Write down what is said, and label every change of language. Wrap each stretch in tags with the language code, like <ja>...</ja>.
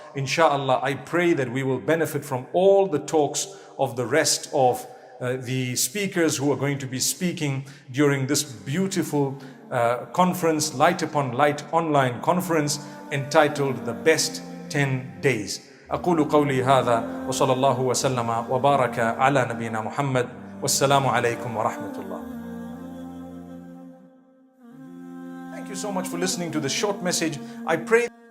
<en>Inshallah, I pray that we will benefit from all the talks of the rest of the speakers who are going to be speaking during this beautiful conference, Light Upon Light online conference entitled The Best 10 Days.</en> <ar>أقول قولي هذا وصلى الله وسلم وبارك على نبينا محمد والسلام عليكم ورحمة الله.</ar> <en>Thank you so much for listening to this short message. I pray</en>